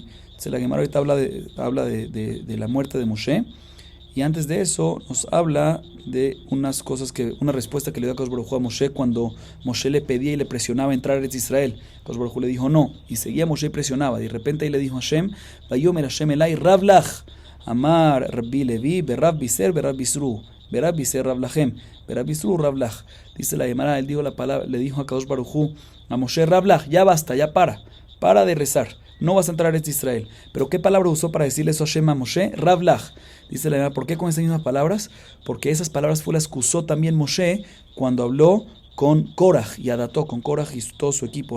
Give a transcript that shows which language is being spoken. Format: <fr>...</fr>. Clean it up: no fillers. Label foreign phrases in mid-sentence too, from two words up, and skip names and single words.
<es>Entonces la Gemara ahorita habla de la muerte de Moshe, y antes de eso nos habla de una respuesta que le dio Akadosh Baruj Hu a Moshe cuando Moshe le pedía y le presionaba a entrar a Eretz Israel. Akadosh Baruj Hu le dijo no, y seguía Moshe y presionaba, y de repente ahí le dijo a Hashem,</es> <he>ויאמר השם אלי רב לך, אמר רבי לוי, ברב בשר, ברב בשרו, ברב בשר רב לכם, ברב בשרו רב לך.</he> <es>Dice la Gemara, él dijo la palabra, le dijo a Kadosh Baruj Hu, a Moshe, Ravlach, ya basta, ya para de rezar, no vas a entrar a Israel. Pero ¿qué palabra usó para decirle eso a Hashem a Moshe? Ravlach. Dice la Gemara, ¿por qué con esas mismas palabras? Porque esas palabras fue las que usó también Moshe cuando habló con Korach y Adató, con Korach y todo su equipo.</es>